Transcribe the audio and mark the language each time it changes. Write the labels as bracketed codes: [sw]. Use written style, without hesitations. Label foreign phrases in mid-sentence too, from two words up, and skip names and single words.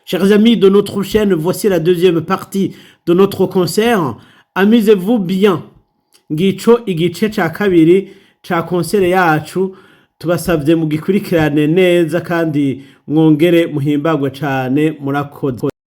[fr] Chers amis de notre chaîne, voici la deuxième partie de notre concert. Amusez-vous bien. [rn] Ngico igice ca kabiri ca konsere yacu tubasavye mugikurikirane neza kandi mwongere muhimbagwe cane murakoze.